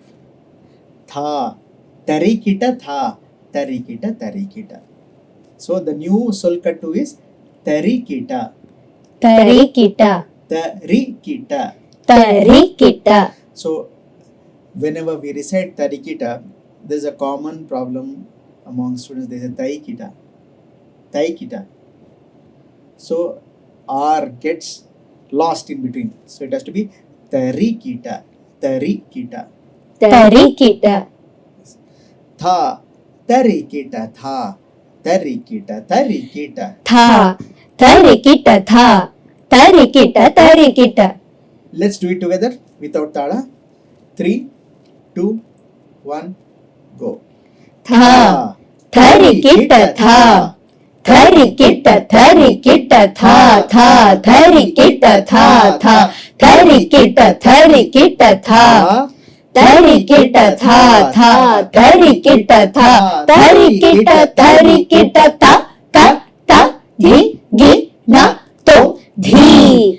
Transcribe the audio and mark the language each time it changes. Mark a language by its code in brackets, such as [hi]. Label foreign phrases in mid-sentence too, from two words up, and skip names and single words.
[en] Tha, tarikita tha, tarikita, tarikita. So the new solkattu is tarikita, Tarikita, tarikita. tarikita, So whenever we recite tarikita, there's a common problem among students. They say taikita, taikita. So R gets lost in between. So it has to be tarikita, tarikita. tarikita, Tha, tarikita, tha, tarikita, tarikita. tha, tarikita, tha, tarikita, tarikita. Let's do it together without tala. 3, 2, 1, go. Tha, tarikita, tha, tarikita, tarikita, tha, tha, tarikita, tha, tha, tarikita, tarikita, tha. Tarikita, tha, tha, tarikita, tha, tarikita, tarikita, ta, ta, ta, dhi, gi, na, to, dhi.